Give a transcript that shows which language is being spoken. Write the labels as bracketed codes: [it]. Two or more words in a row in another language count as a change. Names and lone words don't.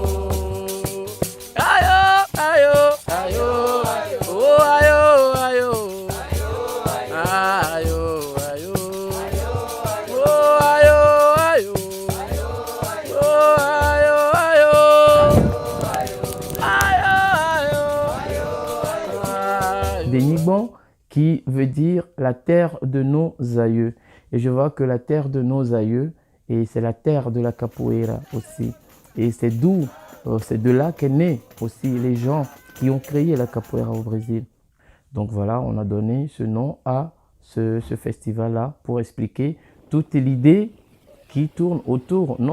[fr] ayo ayo ayo oh ayo ayo ayo ayo oh ayo ayo oh ayo ayo Denigban qui veut dire la terre de nos aïeux. Et je vois que la terre de nos aïeux, et c'est la terre de la capoeira aussi. Et c'est d'où, c'est de là qu'est né aussi les gens qui ont créé la capoeira au Brésil. Donc voilà, on a donné ce nom à ce festival-là pour expliquer toute l'idée qui tourne autour non